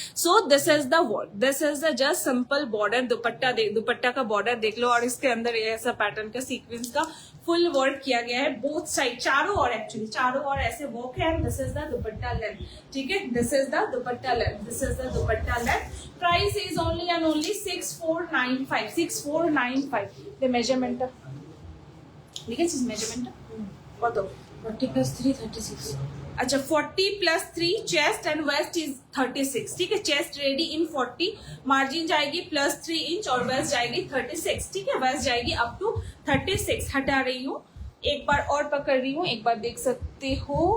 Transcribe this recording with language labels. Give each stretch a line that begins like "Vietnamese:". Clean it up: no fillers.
English: so this is the work, this is the just simple border,
Hindi: दुपट्टा का border देख लो और इसके अंदर ऐसा पैटर्न का सीक्वेंस का फुल वर्क किया गया है बोथ साइड, चारों और एक्चुअली चारों और ऐसे वर्क है।
English: This is the dupatta length, ठीक है, this is the dupatta length, this is the dupatta length. Price is only and only 6495, 6495। the measurement
Bangla: লিখেছিস মেজারমেন্টটা কত? 40 + 3 36।
English: अच्छा 40 + 3 chest and waist is 36, ठीक है।
Hindi: चेस्ट रेडी इन 40, मार्जिन जाएगी +3 inch और waste जाएगी 36, ठीक है। वेस्ट जाएगी अप टू 36। हटा रही हूँ, एक बार और पकड़ रही हूँ, एक बार देख सकते हो।